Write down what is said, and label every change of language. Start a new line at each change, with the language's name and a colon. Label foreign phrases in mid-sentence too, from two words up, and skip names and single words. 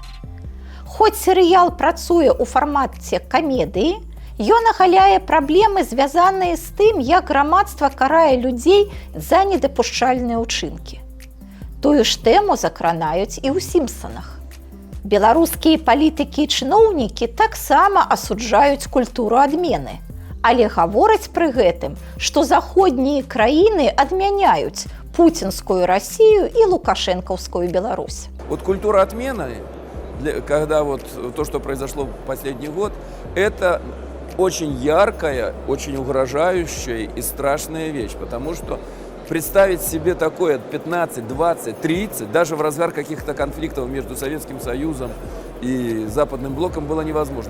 Belarusian: Хоць серыял працуе ў фармаце камедыі, ён агаляе праблемы, звязаныя з тым, як грамадства карае людзей за недапушчальныя ўчынкі. Тую ж тэму закранаюць і ў «Сімпсанах». Беларускія палітыкі і чыноўнікі таксама асуджаюць культуру адмены, але гавораць пры гэтым, што заходнія краіны адмяняюць
Russian: путинскую Россию и лукашенковскую Беларусь. Вот культура отмены, когда вот то, что произошло в последний год, это очень яркая, очень угрожающая и страшная вещь, потому что представить себе такое 15, 20, 30, даже в разгар каких-то конфликтов между Советским Союзом и Западным блоком было невозможно.